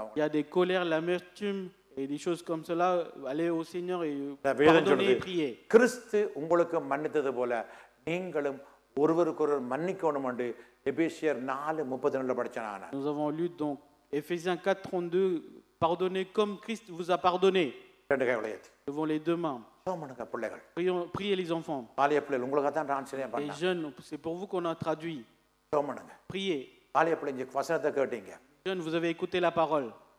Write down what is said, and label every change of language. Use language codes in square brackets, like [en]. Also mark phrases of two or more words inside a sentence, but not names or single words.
[fr] Il y a des colères, l'amertume et des choses comme cela, allez au Seigneur et pardonner et prier. [ta] கிறிஸ்து உங்களுக்கு மன்னித்தது போல நீங்களும் ஒருவருக்கொருவர் மன்னிக்கணும் என்று எபேசியர் 4:32 படிச்சேன். [fr] Nous avons lu donc Éphésiens 4:32, pardonnez comme Christ vous a pardonné. Devant les deux mains. Priez les enfants. Les jeunes, c'est pour vous qu'on a traduit. Priez. Jeunes, vous avez écouté la parole.